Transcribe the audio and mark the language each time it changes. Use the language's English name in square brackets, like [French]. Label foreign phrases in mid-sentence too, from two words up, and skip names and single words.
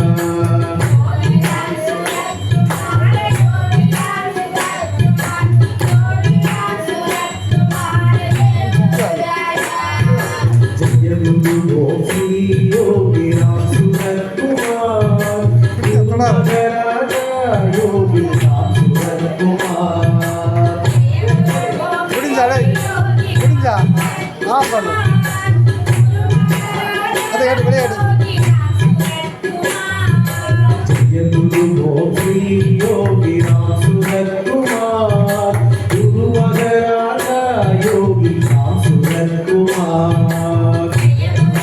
[Hindi] जय गुरु गोपी योगी राम सूरत कुमार राजा योगी राम सूरत कुमार [Tamil] முடிஞ்சா ஆஃப் பண்ணு அதை கேட்டு விளையாடு [Hindi] जय गुरु गोपी योगी राम सूरत कुमार गुरु राजा योगी राम सूरत कुमार